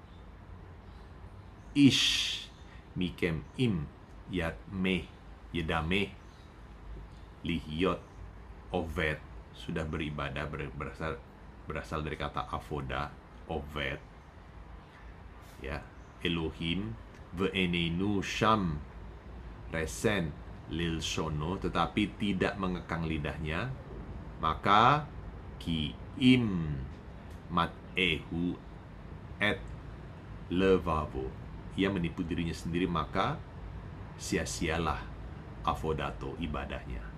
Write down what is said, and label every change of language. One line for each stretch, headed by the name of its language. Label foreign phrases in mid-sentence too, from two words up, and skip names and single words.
Hebrew: איש מכם אם ידמה להיות עובד,
Indonesian: sudah beribadah, berasal dari kata avoda, ovet, ya,
Hebrew: אלהים ואיננו שם רסן ללשונו,
Indonesian: tetapi tidak mengekang lidahnya, maka
Hebrew: כי אם מתעהו את לבבו,
Indonesian: ia menipu dirinya sendiri, maka sia-sialah avodato, ibadahnya.